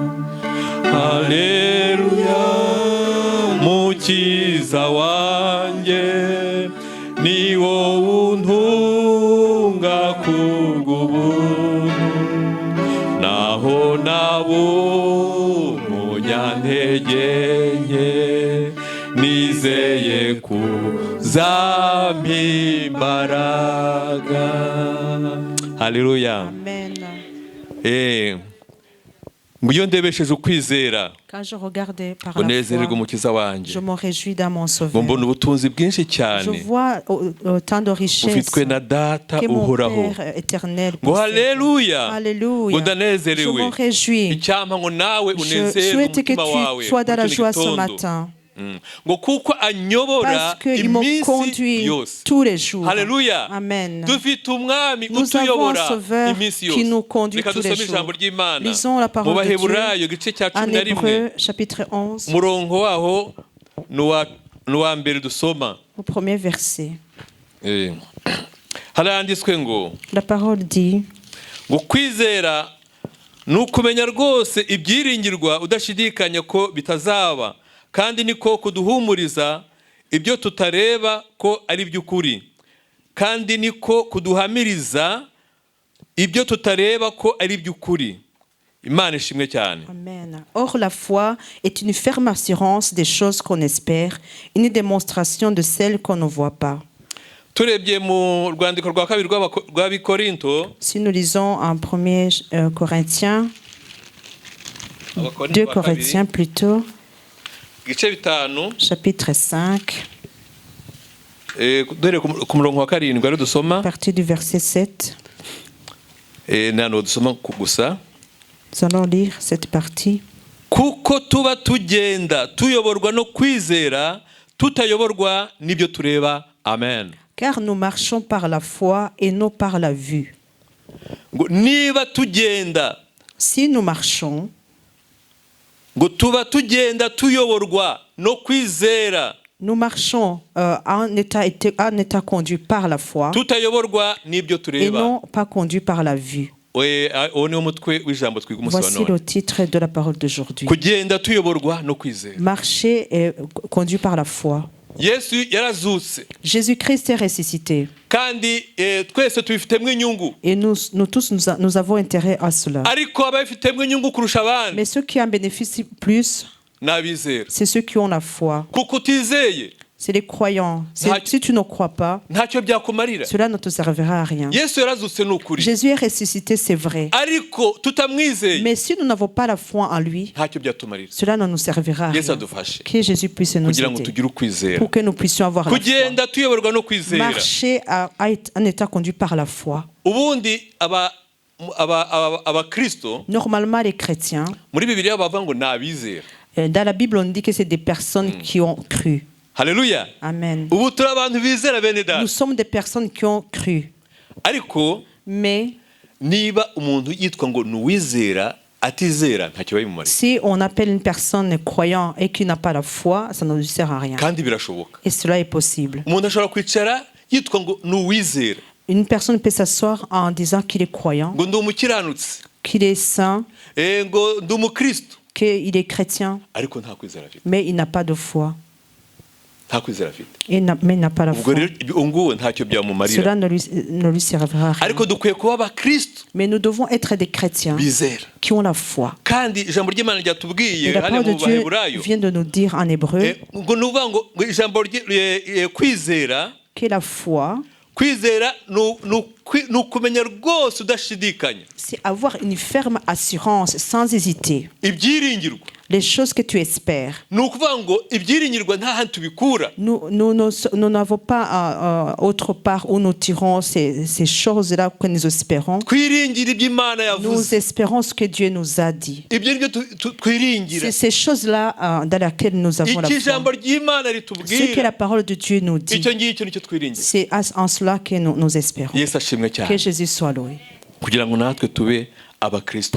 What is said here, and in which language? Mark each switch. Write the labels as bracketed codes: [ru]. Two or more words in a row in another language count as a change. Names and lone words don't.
[rw] Haleluya, mukiza wanjye ni wowe untunga kubw'ubuntu naho nabo munyantege nke nizeye kuzampa imbaraga. Haleluya. Amen. Iyo ndebesheje ukwizera [fr] Quand je regardais par la [rw] unezererwa [fr] foi, [rw] umukiza wanjye [fr] je me réjouis dans mon Sauveur. [rw] mbona ubutunzi bwinshi [fr] Je [rw] cyane [fr] vois autant de richesses [rw] bufitwe na data [fr] que mon [rw] uhoraho. [fr] Père éternel [rw] Ngo [fr] possède. [rw] haleluya, ngo [fr] Alléluia. Je [rw] ndanezerewe. [fr] me réjouis. [rw] Icyampa ngo nawe [fr] Je [rw] unezere [fr] souhaite que [rw] umutima wawe [fr] tu sois dans la [rw] muri kino [fr] joie ce [rw] gitondo. [fr] matin. [rw] Ngo kuko anyobora [fr] Parce qu'il me [rw] iminsi [fr] conduit [rw] yose. [fr] tous les jours. [rw] Haleluya. Amen. Dufite umwami [fr] Nous avons un [rw] utuyobora [fr] Sauveur [rw] iminsi [fr] qui [rw] yose. [fr] nous conduit [rw] Reka [fr] tous les [rw] dusome ijambo [fr] jours. [rw] ry'Imana [fr] Lisons la [rw] mu [fr] parole de [rw] Baheburayo [fr] Dieu [rw] igice cya [fr] en [rw] 11 [fr] Hébreux, chapitre 11, [rw] umurongo waho n'uwa mbere dusoma. [fr] au premier verset. [rw] Haranditswe ngo [fr] La parole dit [rw] ngo kwizera ni ukumenya rwose ibyiringirwa udashidikanya ko bitazaba, kandi niko kuduhumuriza ibyo tutareba ko ari by'ukuri, kandi niko kuduhamiriza ibyo tutareba ko ari by'ukuri. Imana ishimwe cyane. Amen. [fr] Or la foi est une ferme assurance des choses qu'on espère, une démonstration de celles qu'on ne voit pas. [rw] Turebye mu rwandiko rwa kabiri rw'Abikorinto, [fr] Si nous lisons en 1 Corinthiens, 2 Corinthiens plutôt, [rw] igice bitanu, [fr] chapitre 5, [rw] dore ku murongo wa karindwi ari dusoma, [fr] à partir du verset 7. [rw] nano dusoma gusa. [fr] Nous allons lire cette partie. [rw] kuko tuba tugenda tuyoborwa no kwizera tutayoborwa n'ibyo tureba. Amen. [fr] Car nous marchons par la foi et non par la vue. [rw] Ngo niba tugenda, [fr] Si nous marchons, [rw] ngo tuba tugenda tuyoborwa no kwizera [fr] nous marchons en état conduit par la foi [rw] tutayoborwa n'ibyo [fr] et [rw] tureba. [fr] non pas conduit par la vue. [rw] Uwo niwo mutwe w'ijambo twiga umunsi wa [fr] Voici [rw] none. [fr] le titre de la parole d'aujourd'hui. [rw] Kugenda tuyoborwa no kwizera. [fr] Marcher est conduit par la foi. [rw] Yesu yarazutse [fr] Jésus-Christ est ressuscité. [rw] kandi twese tubifitemo inyungu, [fr] Et nous tous, nous avons intérêt à cela. [rw] ariko ababifitemo inyungu kurusha abandi [fr] Mais ceux qui en bénéficient plus, [rw] n'abizera. [fr] c'est ceux qui ont la foi. [rw] Kuko utizeye [fr] C'est les croyants. [rw] Nta- [fr] Si tu ne crois pas, [rw] ntacyo byakumarira. [fr] cela ne te servira à rien. [rw] Yesu yarazutse ni ukuri, [fr] Jésus est ressuscité, c'est vrai. [rw] ariko tutamwizeye [fr] Mais si nous n'avons pas la foi en lui, [rw] ntacyo byatumarira. [fr] cela ne nous servira à [rw] Yesu [fr] rien. [rw] adufashe [fr] Que Jésus puisse nous [rw] kugira ngo [fr] aider [rw] tugire ukwizera. [fr] pour que nous puissions avoir la foi. [rw] Kugenda tuyoborwa no kwizera. [fr] Marcher en état conduit par la foi. [rw] Ubundi abakristo [fr] Normalement, les chrétiens, [rw] muri Bibiliya bavuga ngo ni abizera. [fr] dans la Bible, on dit que c'est des personnes qui ont cru. [rw] Haleluya. Amen. Ubu turi abantu bizera bene data. [fr] Nous sommes des personnes qui ont cru. [rw] Ariko [fr] Mais [rw] niba umuntu yitwa ngo ni uwizera atizera ntacyo bimumarira. [fr] si on appelle une personne croyant et qui n'a pas la foi, ça ne lui sert à rien. [rw] Kandi birashoboka. [fr] Et cela est possible. [rw] Umuntu ashobora kwicara yitwa ngo ni uwizera, [fr] Une personne peut s'asseoir en disant qu'il est croyant, [rw] ngo ndi umukiranutsi, [fr] qu'il est saint, [rw] ngo ndi umukristo, [fr] qu'il est chrétien, [rw] ariko nta kwizera afite. [fr] mais il n'a pas de foi. [rw] Nta kwizera afite. [fr] Mais il n'a pas la [rw] Ubwo [fr] foi. [rw] rero nguwo ntacyo byamumarira. [fr] Cela ne lui servira à rien. [rw] Ariko dukwiye kuba abakristo [fr] Mais nous devons être des chrétiens [rw] bizera. [fr] qui ont la foi. [rw] Kandi ijambo ry'Imana [fr] Et [rw] ryatubwiye [fr] la [rw] hano [fr] parole de [rw] mu [fr] Dieu [rw] Baheburayo [fr] vient de nous dire en hébreu [rw] ngo nuvuga ngo ijambo kwizera, [fr] que la foi, [rw] kwizera ni ukumenya rwose udashidikanya [fr] c'est avoir une ferme assurance sans hésiter. [rw] ibyiringirwa. [fr] Les choses que tu espères. [rw] Ni ukuvuga ngo ibyiringirwa nta hantu tubikura. [fr] Nous n'avons pas autre part où nous tirons ces choses-là que nous espérons. [rw] Twiringira ibyo Imana [fr] Nous [rw] yavuze. [fr] espérons ce que Dieu nous a dit. [rw] Ibyo nibyo twiringira. [fr] C'est ces choses-là dans lesquelles nous avons la [rw] Iki [fr] foi. [rw] ijambo ry'Imana [fr] Ce que [rw] ritubwira, [fr] la parole de Dieu nous dit, [rw] icyo ngicyo nicyo twiringira. [fr] c'est en cela que nous espérons. [rw] Yesu ashimwe [fr] Que [rw] cyane, [fr] Jésus soit loué. [rw] kugira ngo natwe tube abakristo